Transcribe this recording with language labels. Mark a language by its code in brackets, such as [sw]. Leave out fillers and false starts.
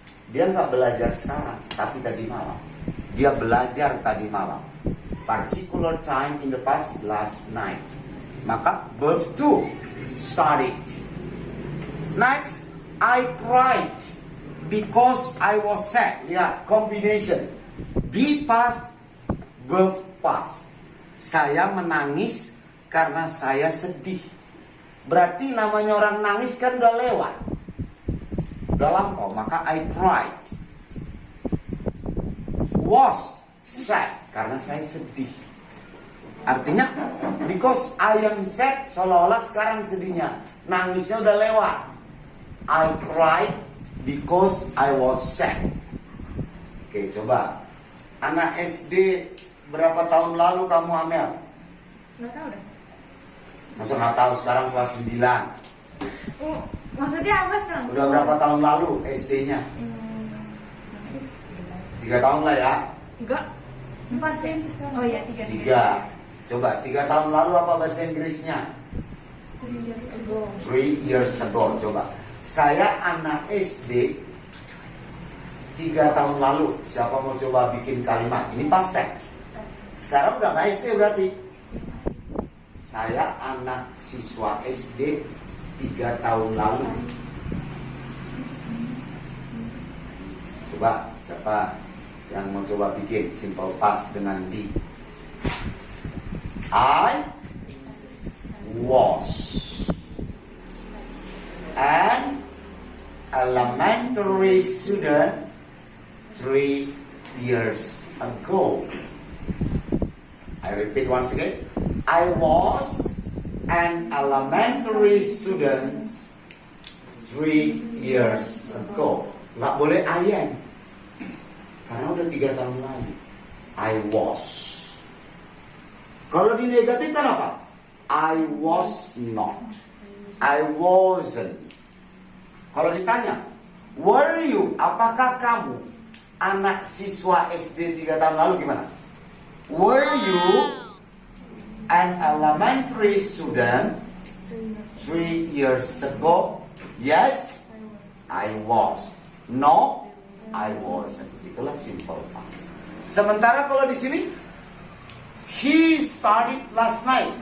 [id] Dia nggak belajar sekarang, tapi tadi malam. Dia belajar tadi malam. [en] Particular time in the past, last night. [id] Maka [en] verb to, studied. Next, I cried because I was sad. [id] Lihat, [en] combination. Be past, verb past. [id] Saya menangis karena saya sedih. Berarti namanya orang nangis kan udah lewat, udah lampau. Maka [en] I cried. Was sad, [id] karena saya sedih. Artinya [en] because I am sad, [id] seolah-olah sekarang sedihnya, nangisnya udah lewat. [en] I cried because I was sad. [id] Oke, coba anak SD berapa tahun lalu kamu, Amel? Nggak tahu deh. Masa nggak tahu, sekarang kelas 9. Maksudnya apa sekarang? Udah berapa tahun lalu SD-nya? 3 tahun lah ya. Enggak. 4 sih. Oh iya, 3. 3. Coba 3 tahun lalu apa bahasa Inggrisnya? [en] 3 years ago. [id] Coba. Saya anak SD 3 tahun lalu. Siapa mau coba bikin kalimat? Ini past tense. Sekarang udah nggak SD berarti. Saya anak siswa SD 3 tahun lalu. Coba siapa yang mau coba bikin simple past dengan be? [en] I was an elementary student 3 years ago. I repeat once again. I was an elementary student 3 years ago. [id] Nggak boleh [en] I am, [id] karena udah 3 tahun lalu. [en] I was. [id] Kalau di negatif kan apa? [en] I was not. I wasn't. [id] Kalau ditanya, [en] were you? [id] Apakah kamu? Anak siswa SD 3 tahun lalu gimana? [en] Were you an elementary student 3 years ago? Yes, I was. No, I wasn't. [id] Itulah [en] simple past. [id] Sementara kalau di sini, [en] he studied last night.